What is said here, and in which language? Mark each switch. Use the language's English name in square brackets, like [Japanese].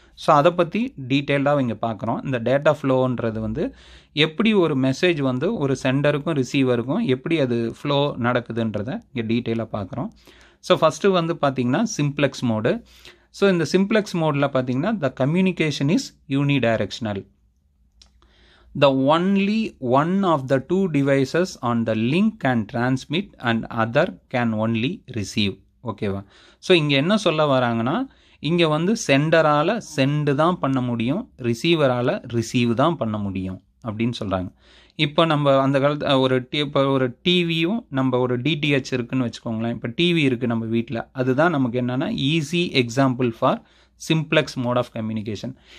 [Tamil] So அதை பற்றி டீட்டெயில்டாக இங்கே பார்க்குறோம். இந்த டேட்டா ஃப்ளோன்றது வந்து எப்படி ஒரு மெசேஜ் வந்து ஒரு சென்டருக்கும் ரிசீவருக்கும் எப்படி அது ஃப்ளோ நடக்குதுன்றதை இங்கே டீட்டெயிலாக பார்க்குறோம். ஸோ ஃபஸ்ட்டு வந்து பார்த்திங்கன்னா சிம்ப்ளெக்ஸ் மோடு. ஸோ இந்த சிம்ப்ளெக்ஸ் மோடில் பார்த்தீங்கன்னா [English] The communication is unidirectional. The only one of the two devices on the link can transmit and other can only receive. ஓகேவா? [Tamil] ஸோ இங்கே என்ன சொல்ல வராங்கன்னா இங்கே வந்து சென்டரால் சென்டு தான் பண்ண முடியும், ரிசீவரால் ரிசீவ் தான் பண்ண முடியும் அப்படின்னு சொல்கிறாங்க. இப்போ நம்ம அந்த காலத்து இப்போ ஒரு டிவியும் நம்ம ஒரு டிடிஹெச் இருக்குதுன்னு வச்சுக்கோங்களேன். இப்போ டிவி இருக்குது நம்ம வீட்டில், அதுதான் நமக்கு என்னென்னா [English] Easy example for simplex mode of communication.